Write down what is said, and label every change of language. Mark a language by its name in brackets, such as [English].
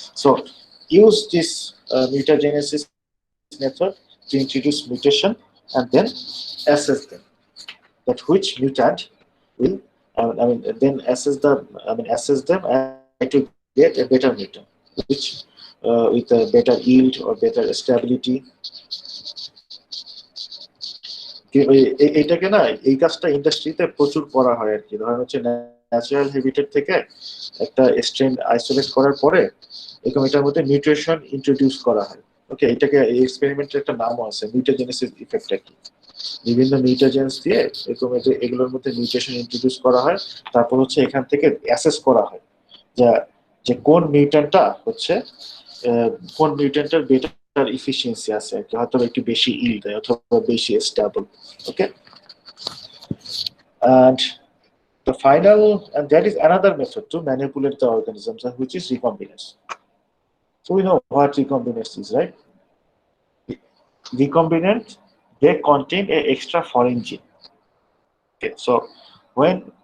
[English] So use this mutagenesis method to introduce mutation and then assess them. That which mutant will, then assess them and try to get a better mutant, which with a better yield or better stability. [Bangla] এটাকে না, এই কাজটা ইন্ডাস্ট্রিতে প্রচুর করা হয় আর কি. ধরেন হচ্ছে ন্যাচারাল হ্যাবিটেট থেকে একটা স্ট্রেন আইসোলেট করার পরে এরকম এটার মধ্যে মিউটেশন ইন্ট্রোডিউস করা হয়. ওকে, এটাকে এই এক্সপেরিমেন্টের একটা নামও আছে, মিউটাজেনেসিস ইফেক্ট আর কি. বিভিন্ন মিউটাজেন্স দিয়ে এরকম এগুলোর মধ্যে মিউটেশন ইন্ট্রোডিউস করা হয়, তারপর হচ্ছে এখান থেকে অ্যাসেস করা হয় যে কোন মিউট্যান্টটা হচ্ছে কোন মিউট্যান্টের বেটার ইফিসিয়েন্সি আছে আর কি, হয়তো একটু বেশি ইল্ড দেয় অথবা বেশি stable. [English] Okay, and the final, and that is another method to manipulate the organisms, which is recombinase. So we know what recombinase is, right? Recombinant, they contain an extra foreign gene. Okay, so when